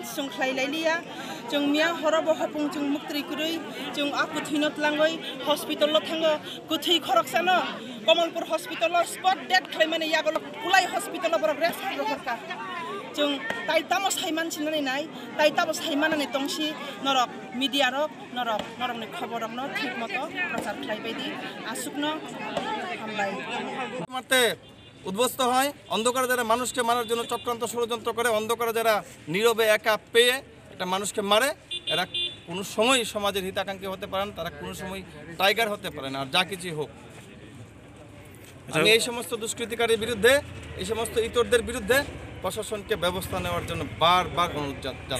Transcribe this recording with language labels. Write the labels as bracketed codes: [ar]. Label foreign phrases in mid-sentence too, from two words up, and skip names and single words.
[trp] chung khlailailia chung mia horobo hapung chung muktri kurui chung aku thinot langoi hospital lo thango kuthei khoroksano Komalpur hospital lo spot dead khlaimani yagolo kulai hospital lo borok refer roka chung tai tamo saiman sinani nai tai tamo saimanani tongsi norok media rok norok ni khobor rok no thik moto prachar khlaibaidi asukno [bn] মারতে উদ্বস্ত হয় অন্ধকারে যারা মানুষকে মারার জন্য চক্রান্ত ষড়যন্ত্র করে অন্ধকারে যারা নীরবে একা পেয়ে একটা মানুষকে মারে এরা কোনো সময় সমাজের হিতাকাঙ্ক্ষী হতে পারে না তারা কোনো সময় টাইগার হতে পারে না আর যা কিছুই হোক আমি এই সমস্ত দুষ্কৃতিকারীর বিরুদ্ধে এই সমস্ত ইতরদের বিরুদ্ধে প্রশাসনকে ব্যবস্থা নেওয়ার জন্য বারবার অনুরোধ জানাচ্ছি